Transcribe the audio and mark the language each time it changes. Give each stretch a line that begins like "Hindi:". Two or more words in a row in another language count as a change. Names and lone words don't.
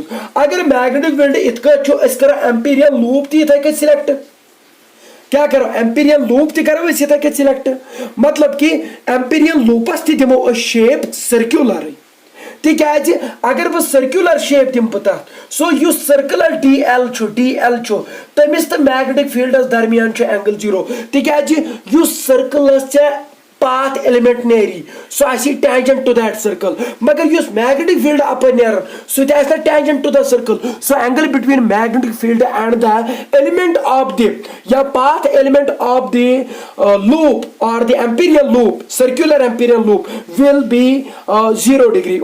Kashmiri: अगर
English: magnetic field
Kashmiri: इत
English: Amperian loop
Kashmiri: ती सिलेक्ट, क्या करो,
English: Amperian loop
Kashmiri: ती करो इस सिलेक्ट, मतलब कि
English: Amperian loops
Kashmiri: ती दिमो
English: shape circular,
Kashmiri: तिकाज अगर बह
English: circular shape
Kashmiri: दिम पता, सो युस
English: circular DL
Kashmiri: तमिस तो
English: magnetic fields
Kashmiri: दरमियान एंगल 0, तिकाज युस सर्कलस
English: path element
Kashmiri: नेरी
English: so आसी tangent to that circle,
Kashmiri: मगर युस
English: magnetic field
Kashmiri: अपर नेर सो आस
English: tangent to the circle. so angle between magnetic field and the element of the या path element of the loop और the Amperian loop, circular Amperian loop will be 0 degree।